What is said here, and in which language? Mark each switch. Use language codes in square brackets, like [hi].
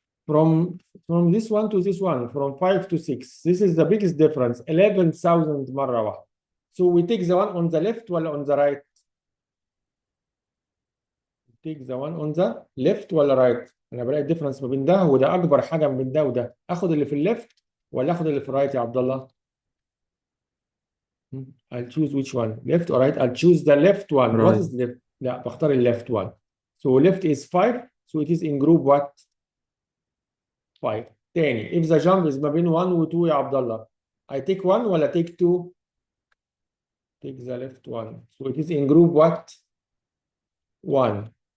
[en] From this one to this one, from 5 to 6. This is the biggest difference. [ar] 11,000 مرة واحدة. [en] So we take the one on the left ولا on the right? take the one on the left [ar] ولا right؟ أنا بلاقي الديفرنس ما بين ده وده أكبر حاجة من ده وده. آخد اللي في الليفت ولا آخد اللي في الرايت يا عبد الله؟ [en] I'll choose which one, left or right? I'll choose the left one. What Right. is left? [ar] لا بختار ال [en] left one. So left is 5, so it is in group what? 5. تاني if the jump is [ar] ما بين 1 و 2 يا عبد الله [en] I take 1 ولا take 2؟ take the left one. So it is in group what? 1.